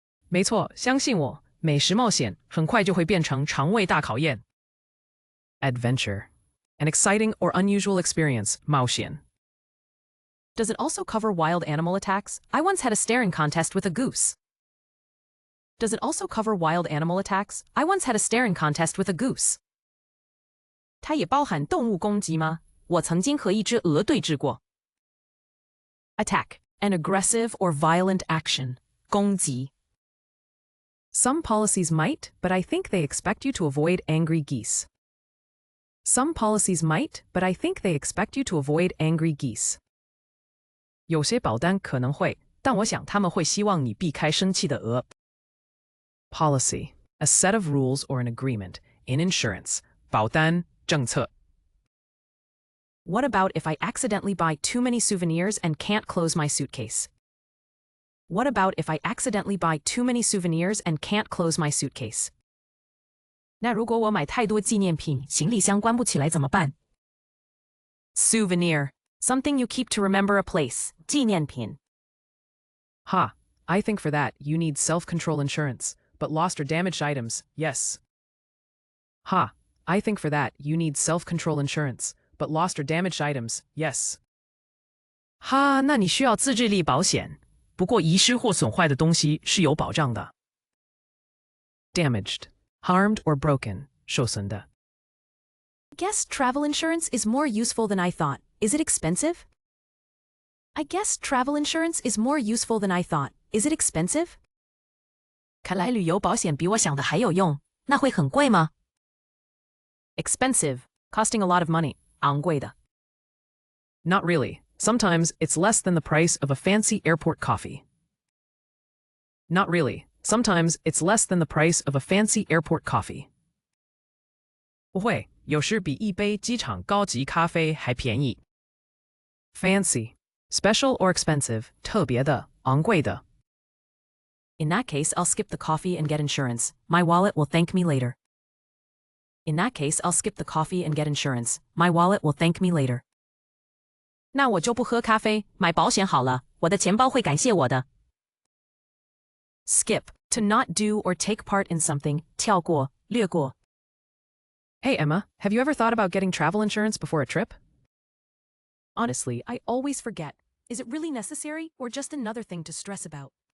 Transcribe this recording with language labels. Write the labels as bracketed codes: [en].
[zh] 没错，相信我，美食冒险很快就会变成肠胃大考验。 [en] Adventure. An exciting or unusual experience. [zh] 冒险。 [en] Does it also cover wild animal attacks? I once had a staring contest with a goose. Does it also cover wild animal attacks? I once had a staring contest with a goose. [zh] 它也包含动物攻击吗？我曾经和一只鹅对峙过。Attack. [en] An aggressive or violent action. 攻击。 Some policies might, but I think they expect you to avoid angry geese. Some policies might, but I think they expect you to avoid angry geese. [zh] 有些保单可能会，但我想他们会希望你避开生气的鹅。 [en] Policy. A set of rules or an agreement. in insurance, 保单政策. What about if I accidentally buy too many souvenirs and can't close my suitcase? What about if I accidentally buy too many souvenirs and can't close my suitcase? [zh] 那如果我买太多纪念品，行李箱关不起来怎么办？ [en] Souvenir. Something you keep to remember a place. [zh] 纪念品. [en] Ha, I think for that you need self-control insurance, but lost or damaged items, yes. Ha, I think for that you need self-control insurance, but lost or damaged items, yes. [zh] 哈，那你需要自制力保险，不过遗失或损坏的东西是有保障的。 [en] Damaged. Harmed or broken. 受损的. Guess travel insurance is more useful than I thought. Is it expensive? I guess travel insurance is more useful than I thought. Is it expensive? [zh] 看来旅游保险比我想的还有用，那会很贵吗？ [en] Expensive. Costing a lot of money. 昂贵的. Not really. Sometimes it's less than the price of a fancy airport coffee. Not really. Sometimes it's less than the price of a fancy airport coffee. [zh] 不会，有时比一杯机场高级咖啡还便宜。 [en] Fancy. Special or expensive. 特别的，昂贵的. In that case, I'll skip the coffee and get insurance. My wallet will thank me later. In that case, I'll skip the coffee and get insurance. My wallet will thank me later. [zh] 那我就不喝咖啡，买保险好了，我的钱包会感谢我的。 [en] Skip. To not do or take part in something. [zh] 跳过，略过. [en] Hey Emma, have you ever thought about getting travel insurance before a trip? Honestly, I always forget. Is it really necessary or just another thing to stress about?